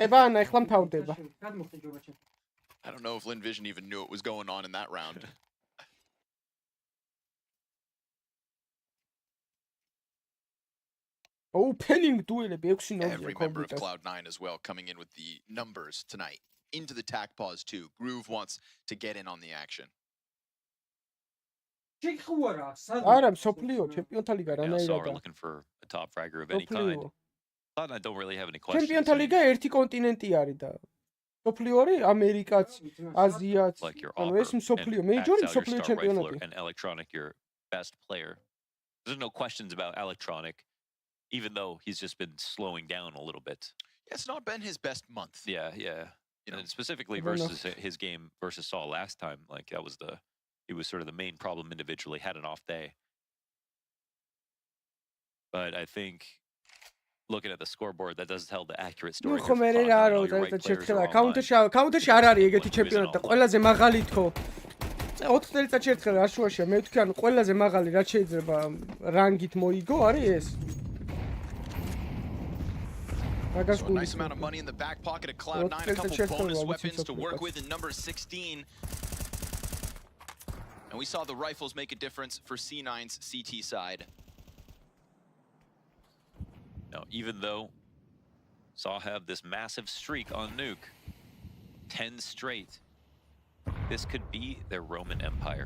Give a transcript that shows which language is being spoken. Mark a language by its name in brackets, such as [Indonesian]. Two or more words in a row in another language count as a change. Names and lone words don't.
[English] I don't know if Lin Vision even knew what was going on in that round. Opening duel every member of Cloud9 as well coming in with the numbers tonight into the tac pause too. Groove wants to get in on the action. [Georgian] არა მსოფლიო ჩემპიონთა ლიგა რანაირად [English] we're looking for a top fragger of any kind. I don't really have any questions. [Georgian] ჩემპიონთა ლიგა ერთი კონტინენტი არის და მსოფლიო არის ამერიკაც, აზიაც. ანუ ეს მსოფლიო, მეიჯორი მსოფლიო ჩემპიონატი. [English] And Electronic your best player. There's no questions about Electronic. Even though he's just been slowing down a little bit. It's not been his best month. Yeah. You know, and specifically versus his game versus Saul last time, like he was sort of the main problem individually, had an off day. But I think looking at the scoreboard, that does tell the accurate story. [Georgian] Counter-ში არ არის ეგეთი ჩემპიონატი და ყველაზე მაღალი თქო. 4 წელიწადში ერთხელ აშუაშია, მე ვთქვი, ანუ ყველაზე მაღალი რაც შეიძლება რანგით მოიგო არის ეს. [English] So a nice amount of money in the back pocket of Cloud9, a couple bonus weapons to work with in number 16. And we saw the rifles make a difference for C9's CT side. Now, even though Saw have this massive streak on Nuke, 10 straight, This could be their Roman Empire.